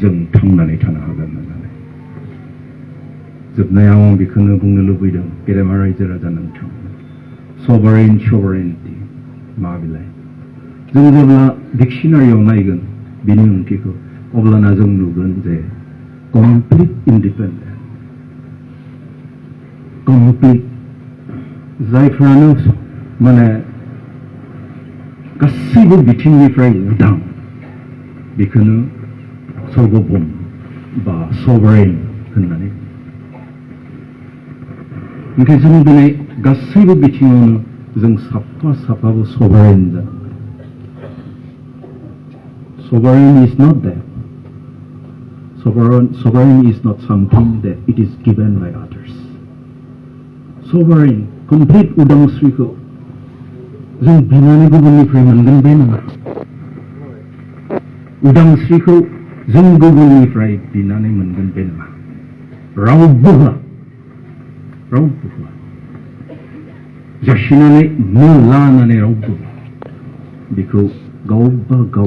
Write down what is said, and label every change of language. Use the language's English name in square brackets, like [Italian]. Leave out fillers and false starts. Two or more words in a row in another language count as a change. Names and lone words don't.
[Bodo] जों थांनानै थानो हागोन होननानै जोबनायाव आं बेखौनो बुंनो लुबैदों गेदेमा रायजो राजा नोंथां sovereignty मा बिलाय जों जेब्ला डिक्शनारियाव नायगोन बिनि ओंथिखौ अब्लाना जों नुगोन जे [English] complete independence [Bodo] complete जायफ्रानो माने गासैबो बिथिंनिफ्राय उदां बेखौनो सार्वभौम बा sovereign होननानै ओंखाय जों दिनै गासैबो बिथिङावनो जों साफाबो sovereign जानांगोन [English] sovereign is not that sovereign is not something that it is given by others sovereign complete [Bodo] उदांस्रिखौ जों बिनानै गुबुननिफ्राय मोनगोन बे नङा उदांस्रिखौ जों गुबुननिफ्राय बिनानै मोनगोन बे नङा रावबो होआ जासिनानै लानानै रावबो बेखौ गावबा गाव